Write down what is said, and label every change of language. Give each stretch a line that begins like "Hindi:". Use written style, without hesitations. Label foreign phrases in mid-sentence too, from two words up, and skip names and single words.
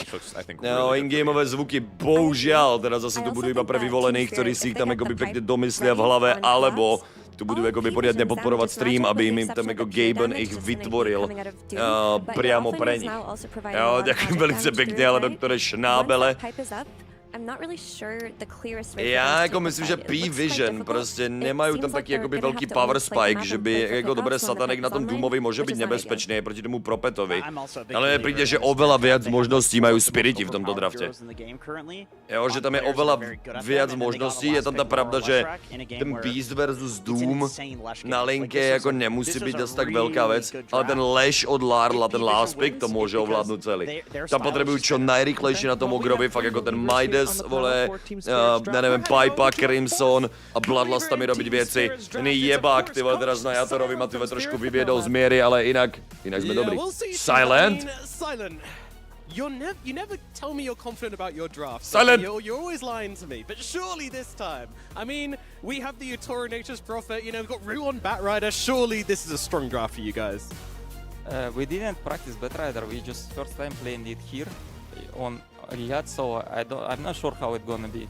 Slovak: No, in-gameové zvuky, bohužiaľ, teda zase tu budú iba pre vyvolených, ktorí si ich tam akoby pekne domyslia v hlave, alebo tu budú akoby poriadne podporovať stream, aby im tam ako Gaben ich vytvoril priamo pre nich. Ďakujem velice pekne, ale doktore Šnábele.
Czech: Já jako myslím, že P-Vision prostě nemají tam taky jakoby velký
English: power spike,
Czech: že by jako dobré Satanek na tom Doomovi může být nebezpečný proti tomu Propetovi. Ale mně přijde, že
Slovak: oveľa viac možností
Czech: mají Spiriti v tomto draftě. Jo, že tam je
Slovak: oveľa viac možností,
Czech: je tam ta pravda, že ten Beast versus Doom na linke jako nemusí být zase tak velká věc, ale ten Lash od Larla, ten
English: last pick,
Czech: to může ovládnout celý. Tam potřebují čo najrychlejší na tom Ogrovi, fakt jako ten Midas,
Slovak: vole, ja neviem, Pipa, Crimson a Bloodlust tam robiť veci. Ten jebák, ty vole, teraz na Jatorovi ma ty trošku vyviedol z miery, ale inak sme dobrí. Silent?
English: You never tell me you're confident about your draft. Silent! You're always lying to me, but surely this time. I mean, we have the Utoro Nature's Prophet, you know, we've got Rue on Batrider. Surely this is a strong draft for you guys. We didn't practice Batrider, we just first time playing it here on Riyadh, so I'm not sure how it's gonna be.